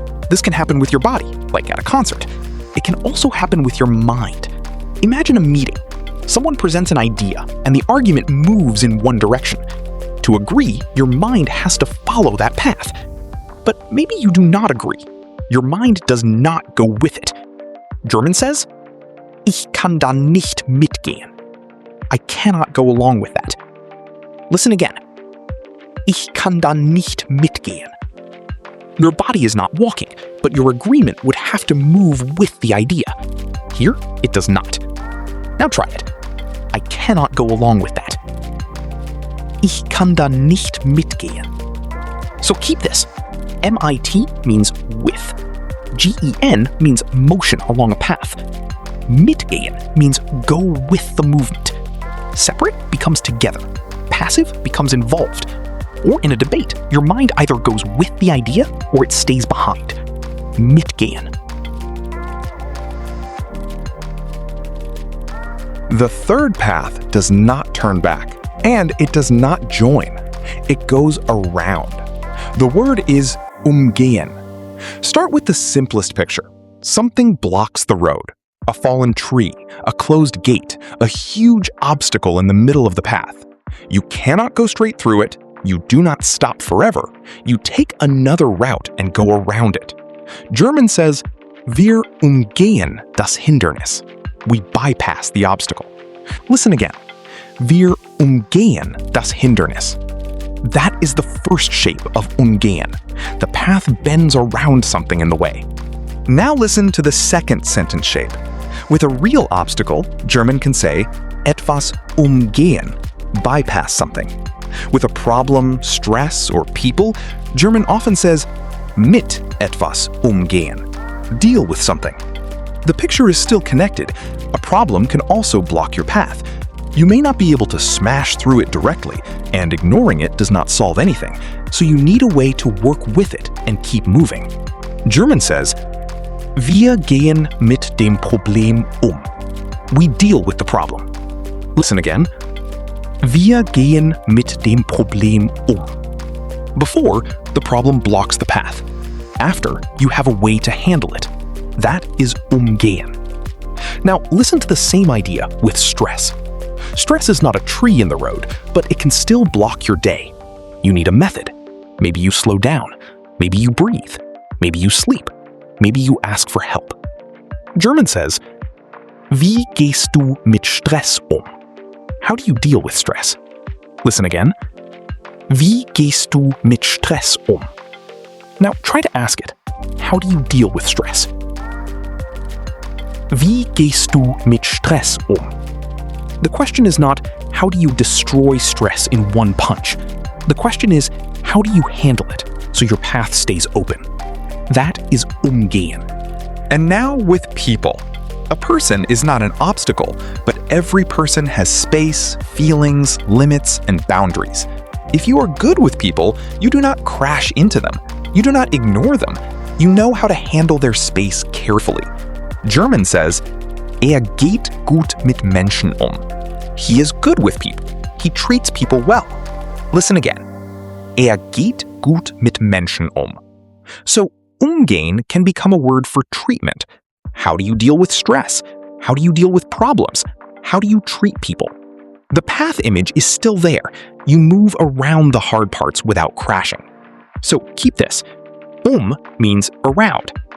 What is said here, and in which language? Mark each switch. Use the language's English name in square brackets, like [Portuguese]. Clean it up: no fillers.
[English] This can happen with your body, like at a concert. It can also happen with your mind. Imagine a meeting. Someone presents an idea, and the argument moves in one direction. To agree, your mind has to follow that path. But maybe you do not agree. Your mind does not go with it. German says, [German] Ich kann da nicht mitgehen. [English] I cannot go along with that. Listen again. [German] Ich kann da nicht mitgehen. [English] Your body is not walking, but your agreement would have to move with the idea. Here, it does not. Now try it. I cannot go along with that. [German] Ich kann da nicht mitgehen. [English] So keep this. MIT means with. GEN means motion along a path. Mitgehen means go with the movement. Separate becomes together. Passive becomes involved. Or in a debate, your mind either goes with the idea or it stays behind. Mitgehen. The third path does not turn back, and it does not join. It goes around. The word is umgehen. Start with the simplest picture. Something blocks the road. a fallen tree, a closed gate, a huge obstacle in the middle of the path. You cannot go straight through it, you do not stop forever, you take another route and go around it. German says, [German] wir umgehen das Hindernis. [English] We bypass the obstacle. Listen again. [German] Wir umgehen das Hindernis. [English] That is the first shape of umgehen. The path bends around something in the way. Now listen to the second sentence shape. With a real obstacle, German can say [German] etwas umgehen, [English] bypass something. With a problem, stress, or people, German often says [German] mit etwas umgehen, [English] deal with something. The picture is still connected. A problem can also block your path. You may not be able to smash through it directly, and ignoring it does not solve anything, so you need a way to work with it and keep moving. German says, [German] wir gehen mit dem Problem um. [English] We deal with the problem. Listen again. [German] Wir gehen mit dem Problem um. [English] Before, the problem blocks the path. After, you have a way to handle it. That is umgehen. Now, listen to the same idea with stress. Stress is not a tree in the road, but it can still block your day. You need a method. Maybe you slow down. Maybe you breathe. Maybe you sleep. Maybe you ask for help. German says, [German] wie gehst du mit Stress um? [English] How do you deal with stress? Listen again. [German] Wie gehst du mit Stress um? [English] Now try to ask it. How do you deal with stress? [German] Wie gehst du mit Stress um? [English] The question is not, how do you destroy stress in one punch? The question is, how do you handle it so your path stays open? That is umgehen. And now with people. A person is not an obstacle, but every person has space, feelings, limits, and boundaries. If you are good with people, you do not crash into them. You do not ignore them. You know how to handle their space carefully. German says, [German] geht gut mit Menschen um. [English] He is good with people. He treats people well. Listen again. [German] Geht gut mit Menschen um. [English] So, umgehen can become a word for treatment. How do you deal with stress? How do you deal with problems? How do you treat people? The path image is still there. You move around the hard parts without crashing. So keep this. Means around.